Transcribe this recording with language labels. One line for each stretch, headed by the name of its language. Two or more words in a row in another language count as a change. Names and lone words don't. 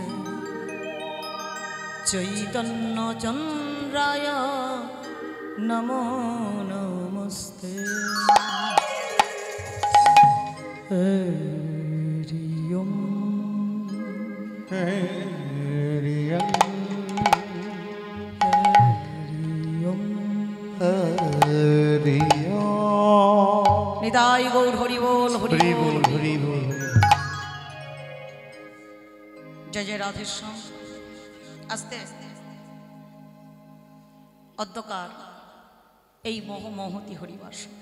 Sanskrit: चैतन्य चंद्राय नमो नमस्ते हरि ओम हरि
Bangla: हरि ओम নিতাই গৌর হরি বল হরি হরি বল। বল হরি বল। জয় জয় রাধেশ্যাম। আস্তে আস্তে অধ্যকার এই মহতি হরিবাস